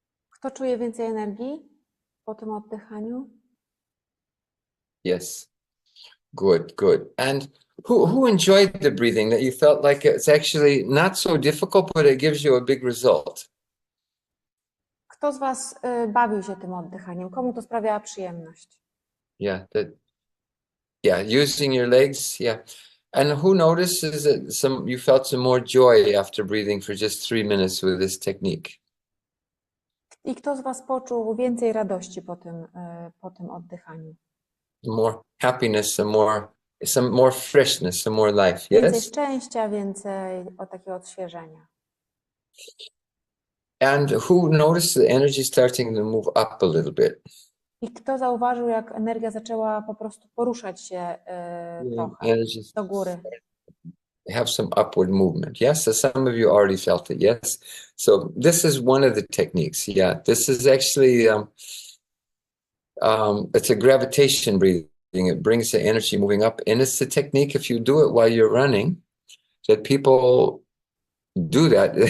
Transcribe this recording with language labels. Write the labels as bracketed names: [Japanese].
[Polish] Kto czuje więcej energii po tym oddychaniu? [English] Yes. Good, good. And who enjoyed the breathing, that you felt like it's actually not so difficult, but it gives you a big result? [Polish] Kto z Was bawił się tym oddychaniem? Komu to sprawia przyjemność? [English] Yeah, using your legs, yeah. And who notices that you felt some more joy after breathing for just 3 minutes with this technique? [Polish] I kto z Was poczuł więcej radości po tym oddychaniu? [English] More happiness, some more freshness, some more life, [Polish] Więcej [English] yes? [Polish] szczęścia, więcej takiego odświeżenia. [English] And who noticed the energy starting to move up a little bit? [Polish] I kto zauważył, jak energia zaczęła po prostu poruszać się trochę [English] Energy [Polish] do góry? [English] have some upward movement. Yes, so some of you already felt it. Yes. So this is one of the techniques. Yeah, this is actually it's a gravitation breathing. It brings the energy moving up, and it's the technique. If you do it while you're running, that people do that.